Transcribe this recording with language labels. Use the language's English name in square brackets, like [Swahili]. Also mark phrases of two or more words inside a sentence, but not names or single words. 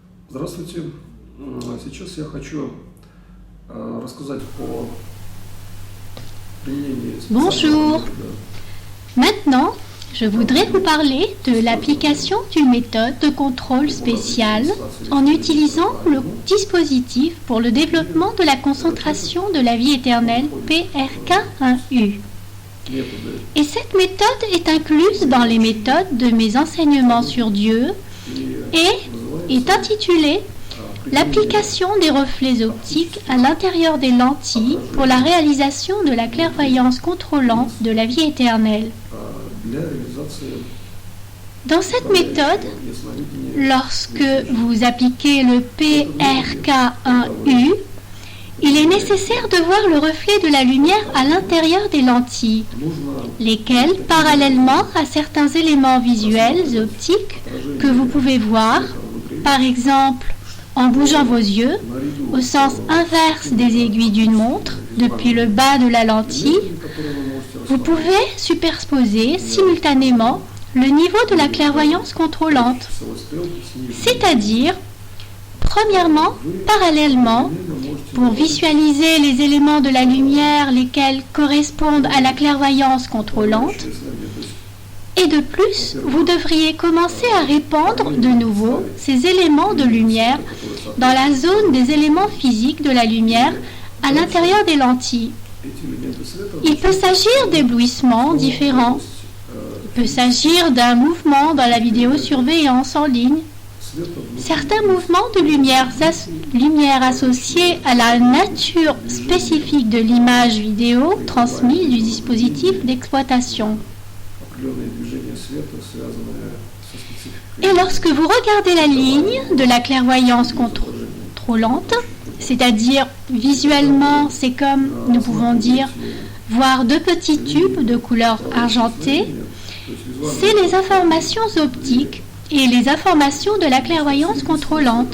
[Russian] Здравствуйте. Сейчас я хочу рассказать о применении специального [French] Bonjour. [Russian] метода. [French] Maintenant, je voudrais vous parler de l'application d'une méthode de contrôle spéciale en utilisant le dispositif pour le développement de la concentration de la vie éternelle PRK1U. [Russian] Методы [French] Et cette méthode est incluse dans les méthodes de mes enseignements sur Dieu et est intitulée l'application des reflets optiques à l'intérieur des lentilles pour la réalisation de la clairvoyance contrôlante de la vie éternelle. [Russian] для реализации [French] Dans cette méthode, [Russian] ясновидения [French] lorsque vous appliquez le PRK1U, il est nécessaire de voir le reflet de la lumière à l'intérieur des lentilles, [Russian] нужно [French] lesquelles, parallèlement à certains éléments visuels optiques que vous pouvez voir, par exemple en bougeant vos yeux, [Russian] наряду [French] au sens inverse des aiguilles d'une montre, depuis le bas de la lentille, [Russian] которые вы можете [French] vous pouvez superposer simultanément le niveau de la clairvoyance contrôlante, [Russian] часовой стрелки снизу. [French] c'est-à-dire, premièrement, parallèlement, pour visualiser les éléments de la lumière lesquels correspondent à la clairvoyance contrôlante, [Russian] Ясновидение. То есть [French] et de plus, vous devriez commencer à répandre de nouveau ces éléments de lumière dans la zone des éléments physiques de la lumière à l'intérieur des lentilles. [Russian] эти элементы света [French] Il peut s'agir d'éblouissements différents. Il peut s'agir d'un mouvement dans la vidéosurveillance en ligne. Certains mouvements de lumière associés à la nature spécifique de l'image vidéo transmise du dispositif d'exploitation. [Russian] определенные движения света, связанные со спецификой [French] Et lorsque vous regardez la ligne de la clairvoyance contrôlante, c'est-à-dire visuellement, c'est comme nous pouvons dire voir deux petits tubes de couleur argentée, c'est les informations optiques et les informations de la clairvoyance contrôlante.